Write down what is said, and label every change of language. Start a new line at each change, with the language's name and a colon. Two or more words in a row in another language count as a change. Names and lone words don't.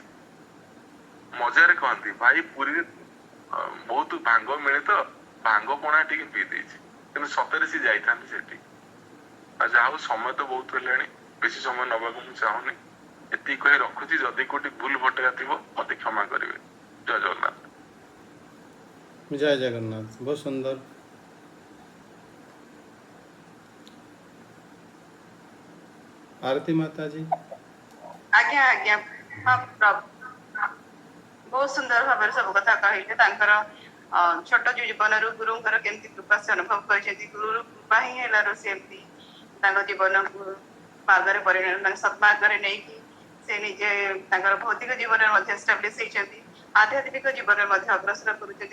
Odia: ମଜାରେ କହନ୍ତି ଭାଇ ପୁରୀରେ ବହୁତ ଭାଙ୍ଗ ମିଳେ ତ ଭାଙ୍ଗ ପଣା ଟିକେ ପିଇ ଦେଇଛି, କିନ୍ତୁ ସତରେ ସେ ଯାଇଥାନ୍ତି ସେଠି। ଆଉ ଯାହା ହଉ ସମୟ ତ ବହୁତ ହେଲାଣି, ବେଶୀ ସମୟ ନବାକୁ ମୁଁ ଚାହୁଁନି। ଏତିକି କହି ରଖୁଛି। ଯଦି କୋଉଠି ଭୁଲ ଭଟକା ଥିବ ମତେ କ୍ଷମା କରିବେ। ଜୟ ଜଗନ୍ନାଥ। ଜୟ ଜଗନ୍ନାଥ। ବହୁତ ସୁନ୍ଦର।
Hindi: आरती माता जी।
Odia: ଆଜ୍ଞା ଆଜ୍ଞା ହଁ ପ୍ରଭୁ ବହୁତ ସୁନ୍ଦର ଭାବରେ ସବୁ କଥା କହିଲେ। ତାଙ୍କର ଛୋଟ ଜୀବନରୁ ଗୁରୁଙ୍କର କେମିତି କୃପା ସେ ଅନୁଭବ କରିଛନ୍ତି। ଗୁରୁ କୃପା ହିଁ ହେଲାରୁ ସେ ଏମିତି ତାଙ୍କ ଜୀବନକୁ ମାର୍ଗରେ ପରିଣତ, ତାଙ୍କ ସତ୍ମାର୍ଗରେ ନେଇକି ସେ ନିଜେ ତାଙ୍କର ଭୌତିକ ଜୀବନରେ ମଧ୍ୟ ଏଷ୍ଟାବ୍ଲିଶ ହେଇଛନ୍ତି, ଆଧ୍ୟାତ୍ମିକ ଜୀବନରେ ମଧ୍ୟ ଅଗ୍ରସର କରୁଛନ୍ତି।